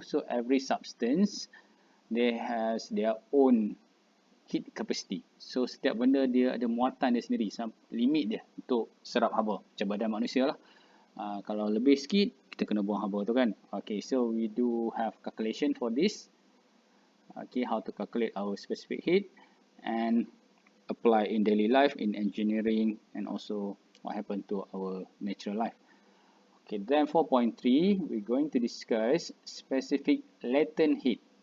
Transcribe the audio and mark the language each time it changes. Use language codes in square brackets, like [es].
[en] So every substance they has their own heat capacity. [ms] So setiap benda dia ada muatan dia sendiri, limit dia untuk serap haba. Macam badan manusia lah. Kalau lebih sikit kita kena buang haba tu kan. [en] Okay, so we do have calculation for this. Okay, how to calculate our specific heat and apply in daily life, in engineering, and also what happened to our natural life. Okay, then 4.3, we're going to discuss specific latent heat.